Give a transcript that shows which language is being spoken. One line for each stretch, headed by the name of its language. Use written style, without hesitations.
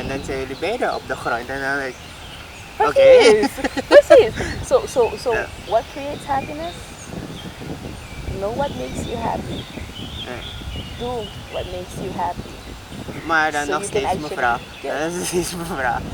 Dutch: En dan zijn jullie beiden op de grond en dan like, oké. Precies.
English: So yeah. What creates happiness? Know what makes you happy. Do what makes you happy.
Dutch: Maar dan nog steeds mijn vraag. Dat is steeds mijn vraag.